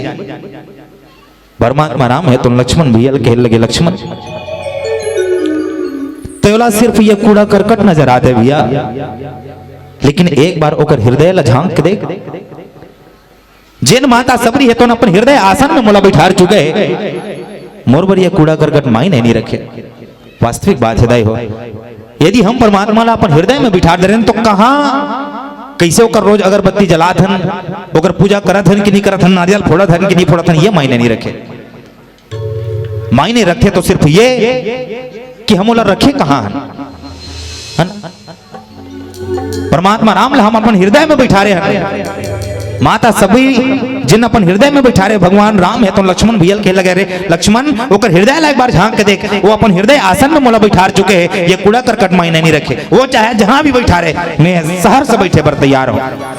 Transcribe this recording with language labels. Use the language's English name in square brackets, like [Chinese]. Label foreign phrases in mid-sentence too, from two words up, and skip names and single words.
[Chhattisgarhi] परमात्मा राम है तो लक्ष्मण भैया कह लगे लक्ष्मण तोला सिर्फ ये कूड़ा करकट नजर आते भैया, लेकिन एक बार ओकर हृदय ला झांक के देख, जिन माता सबरी है तो अपन हृदय आसन में मोला बैठा चुके मोर बर ये कूड़ा करकट मायने नहीं रखे। वास्तविक बात है हो यदि हम परमात्मा ला अपन हृदय में बिठा दे रहे तो कहां कैसे ओकर रोज अगरबत्ती जलात हन, ओकर पूजा करत हन कि नहीं करत हन, नारियल फोड़त हन कि नहीं फोड़त हन, ये मायने नहीं रखे। मायने रखे तो सिर्फ ये कि हम ओला रखे कहां हन। परमात्मा राम ला हम अपन हृदय में बैठा रहे हैं, माता सबरी जिन अपन हृदय में बैठा रहे भगवान राम है तो लक्ष्मण भैया कह लगे रे लक्ष्मण ओकर हृदय ला एक बार झांक के देख, वो अपन हृदय आसन में मोला बैठा चुके हैं, ये कूड़ा करकट मायने नहीं रखे, वो चाहे जहां भी बैठा रहे मैं शहर से बैठे पर तैयार हूं।